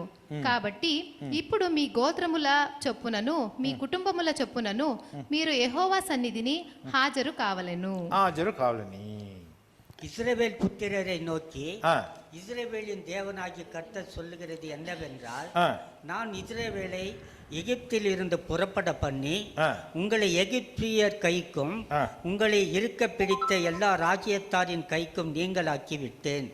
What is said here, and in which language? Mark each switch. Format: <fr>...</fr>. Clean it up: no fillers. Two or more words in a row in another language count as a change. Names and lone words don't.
<te>కాబట్టి ఇప్పుడు మీ గోత్రముల చొప్పునను మీ కుటుంబముల చొప్పునను మీరు యెహోవా సన్నిధిని హాజరు కావలెను. హాజరు కావాలని.</te> <ta>இஸ்ரவேல் புத்திரரை நோக்கி ஆ, இஸ்ரவேலின் தேவனாகிய கர்த்தர் சொல்லுகிறது என்னவென்றால், ஆ, நான் இஸ்ரவேலை எகிப்தில் இருந்து புறப்பட பண்ணி ஆ, உங்களை எகிப்தியர் கைக்கும் ஆ, உங்களை இருக்க பிடித்த எல்லா ராஜ்யத்தாரின் கைக்கும் நீங்களாக்கி விட்டேன்.</ta>